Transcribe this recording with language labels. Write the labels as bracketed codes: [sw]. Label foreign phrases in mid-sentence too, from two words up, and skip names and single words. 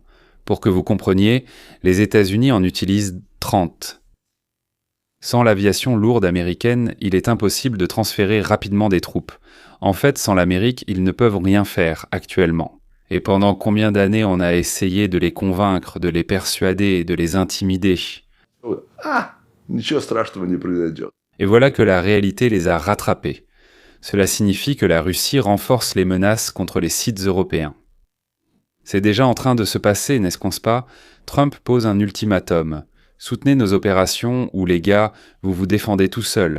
[fr] Pour que vous compreniez, les États-Unis en utilisent 30. Sans l'aviation lourde américaine, il est impossible de transférer rapidement des troupes. En fait, sans l'Amérique, ils ne peuvent rien faire actuellement. Et pendant combien d'années on a essayé de les convaincre, de les persuader, de les intimider. [ru] Ничего страшного не произойдет. [fr] Et voilà que la réalité les a rattrapés. Cela signifie que la Russie renforce les menaces contre les sites européens. C'est déjà en train de se passer, n'est-ce pas ? Trump pose un ultimatum. Soutenez nos opérations ou les gars, vous vous défendez tout seuls.